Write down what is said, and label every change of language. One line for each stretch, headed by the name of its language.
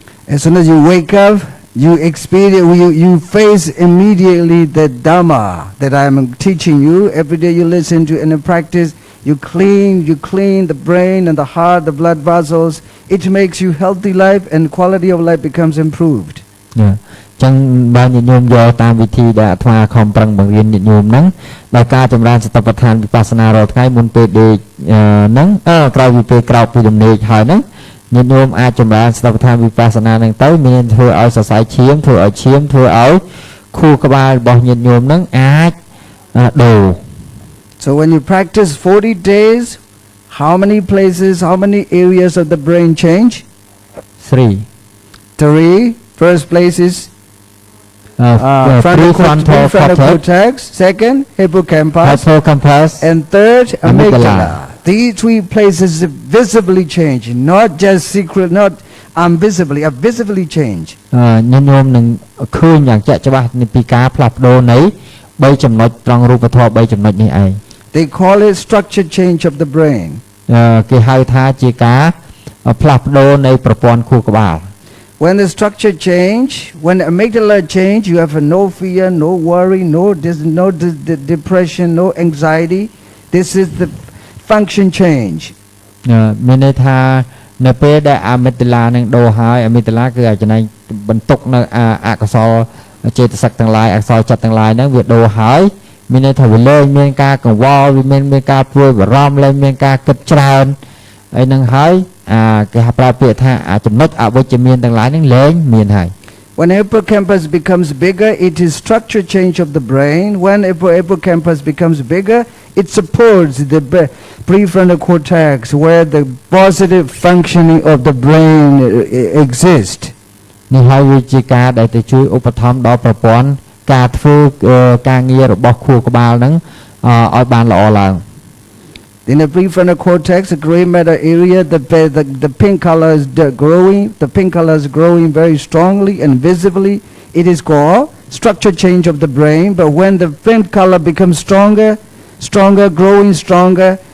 English: As soon as you wake up, you experience, you face immediately the Dhamma that I am teaching you. Every day you listen to and practice. You clean the brain and the heart, the blood vessels. It makes you healthy life and quality of life becomes improved. Yeah.
Khmer: ចឹងបានញញោមយកតាមវិធីដែលអាត្មាខំប្រឹងបង្រៀនញញោមហ្នឹងដោយការចម្រើនសតិប្បដ្ឋានវិបស្សនារាល់ថ្ងៃមុនពេលដេកហ្នឹងក្រោយពីពេលក្រោកពីដំណេកហើយហ្នឹងញញោមអាចចម្រើនសតិប្បដ្ឋានវិបស្សនាហ្នឹងទៅមានធ្វើឲ្យសរសៃឈាមធ្វើឲ្យឈាមធ្វើឲ្យខួរក្បាលរបស់ញញោមហ្នឹងអាចដូរ
English: So when you practice 40 days, how many places, how many areas of the brain change? 3. First place is frontal cortex. Second, hippocampus. And third, amygdala. These 3 places visibly change, not just secret, not invisibly, visibly change.
Khmer: ញញោមនឹងឃើញយ៉ាងជាក់ច្បាស់ពីការផ្លាស់ប្ដូរនៃ3ចំណុចត្រង់រូបធម៌3ចំណុចនេះឯង
English: They call it structure change of the brain.
Khmer: គេហៅថាជាការផ្លាស់ប្ដូរនៃប្រព័ន្ធខួរក្បាល
English: When the structure change, when the amygdala change, you have no fear, no worry, no depression, no anxiety. This is the function change.
Khmer: មានន័យថានៅពេលដែលអាមីតាឡានឹងដូរហើយអាមីតាឡាគឺអាចចំណែកបន្ទុកនៅអកុសលចេតសិកទាំងឡាយអកុសលចិត្តទាំងឡាយហ្នឹងវាដូរហើយមានន័យថាវាលែងមានការកង្វល់វាមានការព្រួយបារម្ភលែងមានការគិតច្រើនអីហ្នឹងហើយគេហៅប្រើពាក្យថាចំណុចអវិជ្ជមានទាំងឡាយហ្នឹងលែងមានហើយ
English: When hippocampus becomes bigger, it is structure change of the brain. When hippocampus becomes bigger, it supports the prefrontal cortex where the positive functioning of the brain exists.
Khmer: នេះហើយវាជាការដែលទៅជួយឧបត្ថម្ភដល់ប្រព័ន្ធការធ្វើការងាររបស់ខួរក្បាលហ្នឹងឲ្យបានល្អឡើង
English: In the prefrontal cortex, the gray matter area, the pink color is growing. The pink color is growing very strongly and visibly. It is called structure change of the brain. But when the pink color becomes stronger, growing stronger,